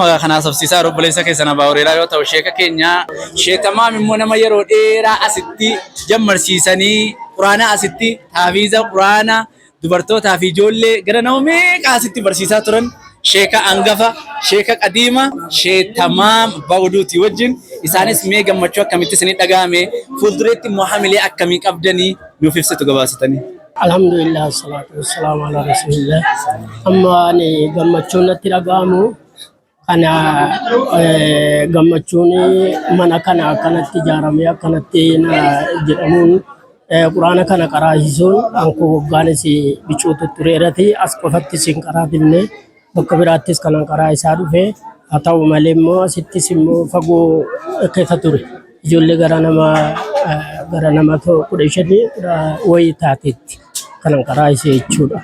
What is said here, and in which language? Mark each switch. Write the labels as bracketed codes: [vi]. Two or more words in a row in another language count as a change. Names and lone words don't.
[om] kan haasofsiisaa obboleessa keessan Abaa Hureyraa yoo ta'u sheeka keenya sheekamaam immoo nama yeroo dheeraa asitti jammarsiisanii quraana asitti taafiiza quraana dubartootaa fi ijoollee gara nama meeqa asitti barsiisaa turan sheeka angafa sheeka qadiima sheetamaam bawduuti wajjin isaanis mee gammachuu akkamitti isinii dhagahame fuuldureetti immoo hamilee akkamii qabdanii nuuf ibsitu gabaasitanii. [ar] الحمد لله الصلاة والسلام على رسول الله. [om] Amma ani gammachuun natti dhagahamu kana gammachuun mana kana akkanatti ijaaramee akkanatti jedhamuun quraana kana qaraasisuun anko hoggaanis bicuutu tureerati as qofatti sin qaraatifne bakka biraattis kanan qaraa isaa dhufe haa ta'u malee immoo asittis immoo fagoo keessa ture ijoollee gara nama 15 wayii taateetti kanan qaraa isee jechuudha.